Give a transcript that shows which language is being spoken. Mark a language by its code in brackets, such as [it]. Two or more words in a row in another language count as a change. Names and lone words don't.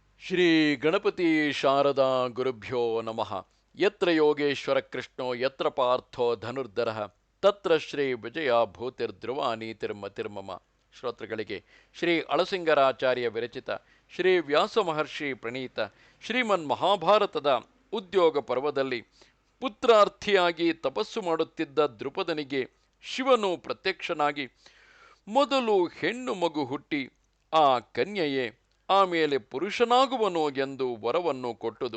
[sa] ಶ್ರೀ ಗಣಪತಿ ಶಾರದಾ ಗುರುಭ್ಯೋ ನಮಃ. ಯತ್ರ ಯೋಗೇಶ್ವರ ಕೃಷ್ಣೋ ಯತ್ರ ಪಾರ್ಥೋ ಧನುರ್ಧರಃ ತತ್ರ ಶ್ರೀ ವಿಜಯ ಭೂತಿರ್ಧ್ರುವ ನೀತಿರ್ಮತಿರ್ಮಮ. [kn] ಶ್ರೋತೃಗಳಿಗೆ ಶ್ರೀ ಅಳಸಿಂಗರಾಚಾರ್ಯ ವಿರಚಿತ ಶ್ರೀ ವ್ಯಾಸ ಮಹರ್ಷಿ ಪ್ರಣೀತ ಶ್ರೀಮನ್ ಮಹಾಭಾರತದ ಉದ್ಯೋಗ ಪರ್ವದಲ್ಲಿ ಪುತ್ರಾರ್ಥಿಯಾಗಿ ತಪಸ್ಸು ಮಾಡುತ್ತಿದ್ದ ದೃಪದನಿಗೆ ಶಿವನು ಪ್ರತ್ಯಕ್ಷನಾಗಿ ಮೊದಲು ಹೆಣ್ಣು ಮಗು ಹುಟ್ಟಿ ಆ ಕನ್ಯೆಯೇ ಆಮೇಲೆ ಪುರುಷನಾಗುವನು ಎಂದು ವರವನ್ನು ಕೊಟ್ಟುದು.